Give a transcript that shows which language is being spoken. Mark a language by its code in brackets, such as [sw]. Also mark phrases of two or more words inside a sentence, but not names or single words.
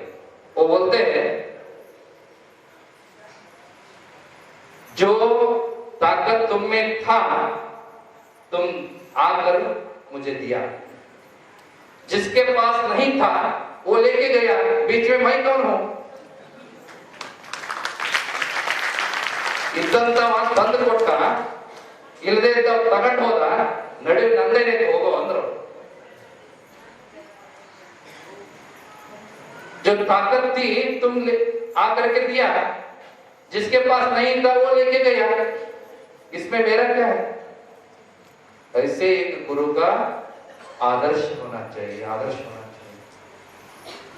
[hi] वो बोलते हैं जो ताकत तुम में था तुम आकर मुझे दिया, जिसके पास नहीं था वो लेके गया, बीच में मैं कौन हूं? [kn] ಇದ್ದಂತ ತಂದು ಕೊಟ್ಟ, ಇಲ್ಲದೆ ಇದ್ದ ತಗೊಂಡು ಹೋದ, ನಡುವೆ ನಂದೇನೆ ಹೋಗೋ ಅಂದ್ರು। [hi] जो ताकत थी तुम आकर के दिया, जिसके पास नहीं था वो लेके गया, इसमें मेरा क्या है? ऐसे एक गुरु का आदर्श होना चाहिए, आदर्श होना चाहिए।